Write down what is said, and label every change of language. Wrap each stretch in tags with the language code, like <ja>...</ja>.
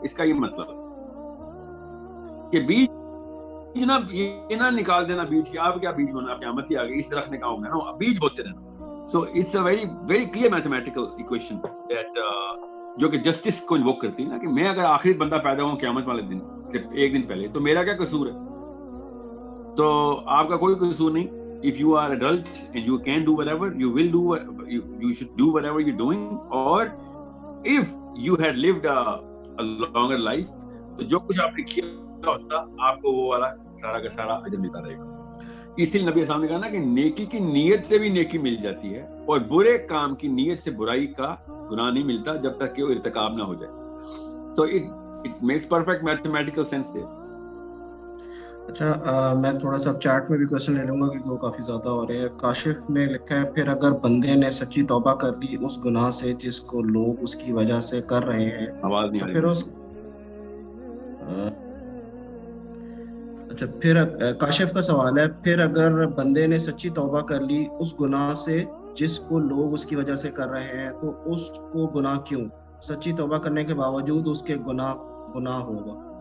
<ur>اس کا یہ مطلب کہ بیج نہ یہ نہ نکال دینا بیج کی آپ کیا بیج ہونا قیامت ہی آ گئی اس درخت نے کہا ہوگا نا, بیج بوتے رہنا.</ur> <en>so it's a very clear mathematical equation that</en> <ur>جو کہ جسٹس کو انووک کرتی ہے نا کہ میں اگر آخری بندہ پیدا ہوں قیامت والے دن ایک دن پہلے تو میرا کیا قصور ہے؟ تو آپ کا کوئی قصور نہیں.</ur> <en>If you are adult and you can do whatever, you will do you should do whatever you're doing. Or if you had lived a longer life,</en> <ur>تو جو کچھ آپ نے کیا ہوتا آپ کو وہ والا سارا کا سارا اجر ملتا رہے گا. اس لیے نبی اسلام نے کہا نا کہ نیکی کی نیت سے بھی نیکی مل جاتی ہے اور برے کام کی نیت سے برائی کا گناہ نہیں ملتا جب تک کہ وہ ارتکاب نہ ہو جائے.</ur> <en>So it makes perfect mathematical sense there.</en> <ur>اچھا میں تھوڑا سا چیٹ میں بھی کوشچن لے لوں گا کیونکہ وہ کافی زیادہ ہو رہے ہیں. کاشف نے لکھا ہے پھر اگر بندے نے سچی توبہ کر لی اس گناہ سے جس کو لوگ اس کی وجہ سے کر رہے ہیں, آواز نہیں آ رہی. پھر اس اچھا پھر کاشف کا سوال ہے پھر اگر بندے نے سچی توبہ کر لی اس گناہ سے جس کو لوگ اس کی وجہ سے کر رہے ہیں تو اس کو گناہ کیوں؟ سچی توبہ کرنے کے باوجود اس کے گناہ ہوگا.</ur>